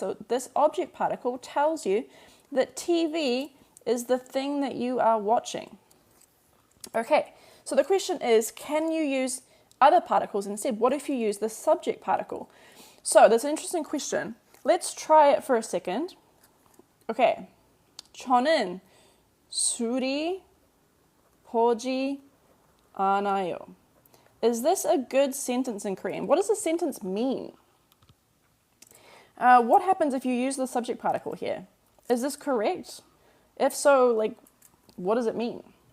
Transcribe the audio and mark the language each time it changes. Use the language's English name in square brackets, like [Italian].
[English] So this object particle tells you that TV is the thing that you are watching. Okay, so the question is, can you use other particles instead? What if you use the subject particle? So that's an interesting question. Let's try it for a second. [Korean] Okay, 저는 술이 보지 않아요. [English] Is this a good sentence in Korean? What does the sentence mean? What happens if you use the subject particle here? Is this correct? If so, like, what does it mean?